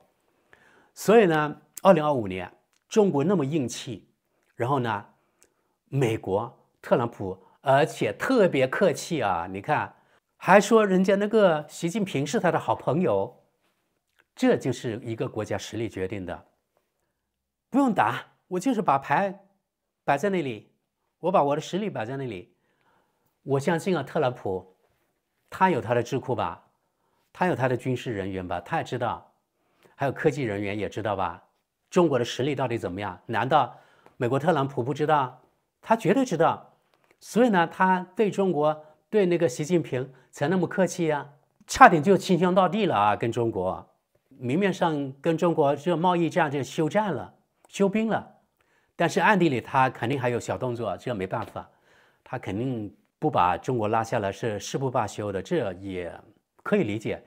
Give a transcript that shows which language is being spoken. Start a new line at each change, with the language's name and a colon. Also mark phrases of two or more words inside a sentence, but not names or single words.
Chinese: 所以呢，2025年中國那麼硬氣，然後呢，美國。特朗普，而且特別客氣啊！你看，還說人家那個習近平是他的好朋友，這就是一個國家實力決定的。不用打，我就是把牌擺在那裡，我把我的實力擺在那裡。我相信啊，特朗普他有他的智庫吧，他有他的軍事人員吧，他也知道，還有科技人員也知道吧，中國的實力到底怎麼樣？難道美國特朗普不知道？他絕對知道。所以呢，他對中國、對那個習近平才那麼客氣啊，差點就稱兄道弟了啊！跟中國，明面上跟中國這貿易戰就休戰了、休兵了，但是暗地裡他肯定還有小動作，這沒辦法，他肯定不把中國拉下來是誓不罷休的，這也可以理解。